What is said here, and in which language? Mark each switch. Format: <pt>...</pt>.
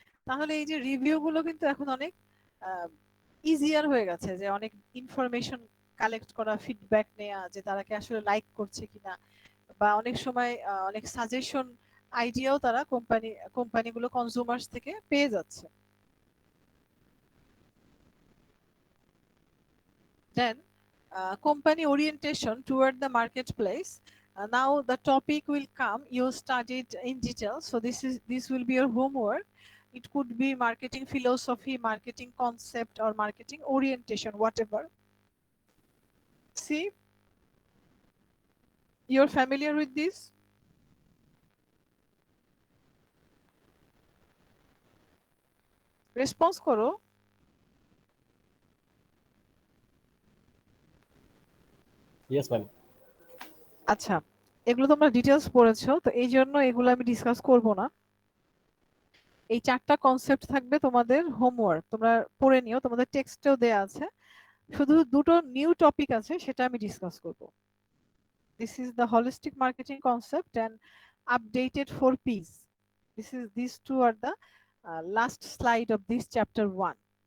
<bn>তাহলে এই যে রিভিউ গুলো কিন্তু এখন অনেক ইজিয়ার হয়ে গেছে, যে অনেক ইনফরমেশন কালেক্ট করা, ফিডব্যাক নেওয়া, যে তারা কি আসলে লাইক করছে কিনা, বা অনেক সময় অনেক সাজেশন আইডিয়াও তারা কোম্পানিগুলো কনজিউমার্স থেকে পেয়ে যাচ্ছে।</bn> <en>Then company orientation toward the marketplace. Now the topic will come, you studied in detail, so this will be your homework. It could be marketing philosophy, marketing concept, or marketing orientation, whatever. See, you're familiar with this?</en> <bn>Response করো।</bn> <en>Yes ma'am.</en> <bn>আচ্ছা, এগুলো তোমরা details পড়েছো, তো এই জন্য এগুলো আমি ডিসকাস করব না। এই 4টা কনসেপ্ট থাকবে তোমাদের হোমওয়ার্ক, তোমরা পড়ে নিও, তোমাদের টেক্সটেও দেয়া আছে। শুধু দুটো নিউ টপিক আছে, সেটা আমি ডিসকাস করব।</bn> <en>This is the holistic marketing concept and updated 4 P's. These two are the last slide of this chapter 1.</en>